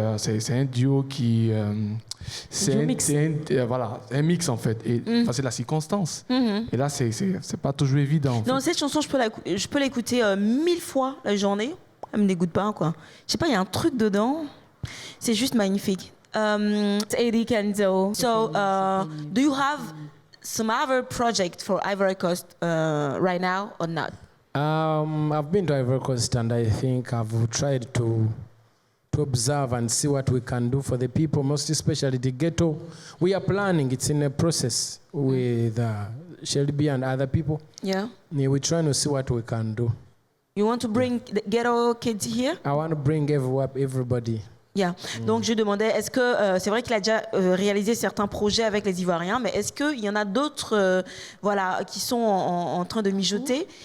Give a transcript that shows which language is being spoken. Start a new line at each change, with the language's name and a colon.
French: c'est un duo qui... c'est un mix, en fait. Et c'est la circonstance. Et là, c'est pas toujours évident. En Non, fait. cette chanson, je peux l'écouter 1000 fois la journée. Elle me dégoûte pas, quoi. Je sais pas, il y a un truc dedans. C'est juste magnifique. Eddie Kenzo.
English: So, do you have some other project for Ivory Coast right now or not? I've been to Ivory Coast and I think I've tried to observe and see what we can do for the people, most especially the ghetto. We are planning, it's in a process with Shelby and other people. Yeah. We're trying to see what we can do. You want to bring the ghetto kids here? I want to bring everybody. Yeah.
French: Donc je demandais, est-ce que c'est vrai qu'il a déjà réalisé certains projets avec les Ivoiriens, mais est-ce qu'il y en a d'autres, voilà, qui sont en train de mijoter?